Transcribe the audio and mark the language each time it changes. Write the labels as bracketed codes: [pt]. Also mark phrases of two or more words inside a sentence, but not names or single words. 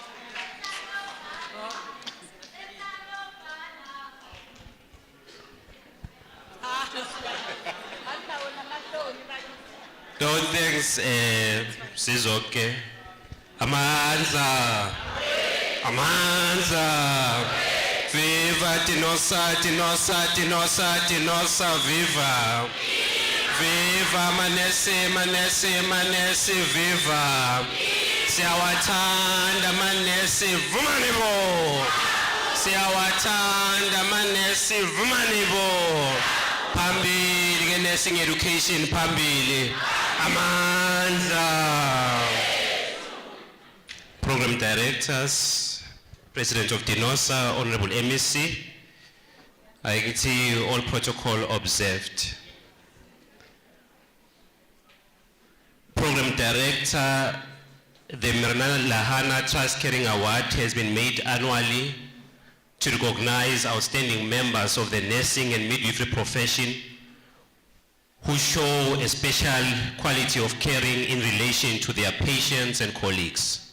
[en] No thanks Sizoke. [zu] Amandla. Amandla. Viva DENOSA, DENOSA, DENOSA, DENOSA, viva. Viva manesi, manesi, manesi, viva. Siyawatanda manesi, vumanibo. Siyawatanda manesi, vumanibo. Phambili ke [en] nursing education [zu] phambili. Amandla. [en] Program directors, President of DENOSA, Honorable MEC, I can see all protocol observed. Program director, the Mirna Lahana Trust Caring Award has been made annually to recognize outstanding members of the nursing and midwifery profession who show a special quality of caring in relation to their patients and colleagues.